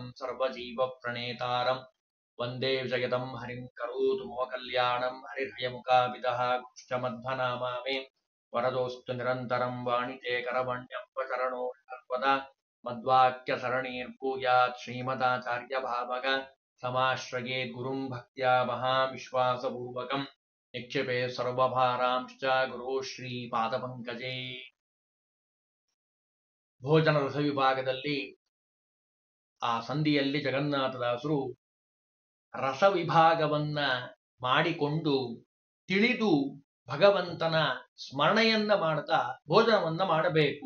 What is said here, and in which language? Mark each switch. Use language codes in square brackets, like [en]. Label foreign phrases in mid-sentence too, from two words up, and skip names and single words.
[sa] सर्वजीवप्रणेतारम् वंदे जगदं हरिं करोतु मम कल्याणं हरिर्हयमुखापितः कुष्ठमध्वनामा मे वरदोऽस्तु निरन्तरं वाणिते करवण्यम्बचरणो सर्वदा मद्वाक्यसरणीर्भूयात् श्रीमदाचार्यभावग समाश्रयेत् गुरुं भक्त्या महाविश्वासपूर्वकं निक्षेपे सर्वभारांश्च गुरो ಶ್ರೀಪಾದಪಂಕಜೇ। [kn] ಭೋಜನ ರಸ ವಿಭಾಗದಲ್ಲಿ ಆ ಸಂಧಿಯಲ್ಲಿ ಜಗನ್ನಾಥದಾಸರು ರಸವಿಭಾಗವನ್ನ ಮಾಡಿಕೊಂಡು ತಿಳಿದು ಭಗವಂತನ ಸ್ಮರಣೆಯನ್ನ ಮಾಡ್ತಾ ಭೋಜನವನ್ನ ಮಾಡಬೇಕು.